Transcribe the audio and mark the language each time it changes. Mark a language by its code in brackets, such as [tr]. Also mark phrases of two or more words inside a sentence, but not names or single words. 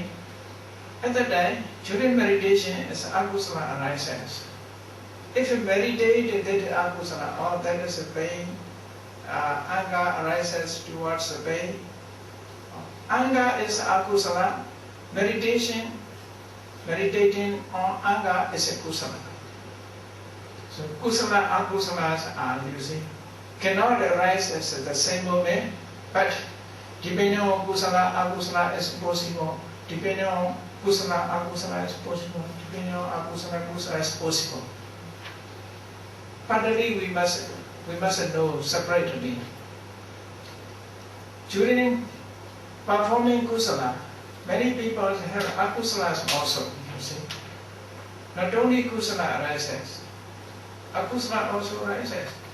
[en] At that time, during meditation, as akusala arises. If you meditate, that akusala, oh, that is a pain, anger arises towards the pain. Anger is akusala. Meditating on anger is a kusala. So kusala, akusalas are, you see, cannot arise at the same moment, but depending on kusala, akusala is possible. Depending on kusala, akusala is possible. Depending on akusala, kusala is possible. Partly we must know separately. During performing kusala, many people have akusalas also, you see. Not only kusala arises, akusala also arises.